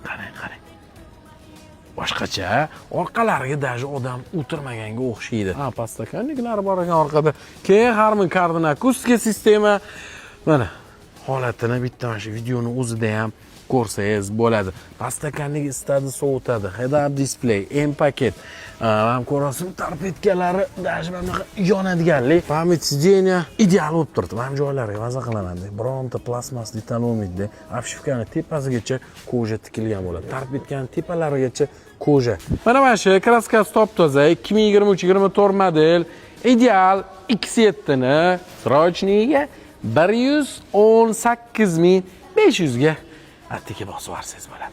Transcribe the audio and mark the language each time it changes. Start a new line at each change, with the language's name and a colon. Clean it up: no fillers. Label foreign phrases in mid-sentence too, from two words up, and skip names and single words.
Uzbek: Boshqacha, orqalariga даже odam o'tirmaganga o'xshaydi. Ha, pastakanliklar bor ekan orqada. Keyin Harman Kardon akustika sistema. Mana holatini bitta mana shu videoning o'zida ham ko'rsangiz bo'ladi. Pastakanlik istadi sovutadi. Head-up display, M paket. Ham ko'rasizmi, torpedkalari даже mana yonadiganlik.
Russian: Память сидения
Uzbek: ideal bo'lib turibdi. Mana joylariga maza qilaman. Bironta plastmas detal bo'lmaydi. Obshivkani tepasigacha koja tikilgan bo'ladi. Torpedkaning tepalarigacha koja. Mana shu kraska top toza 2023-24 model ideal X7 ni srochniga 118.500 ga attika bosib yuborsangiz bo'ladi.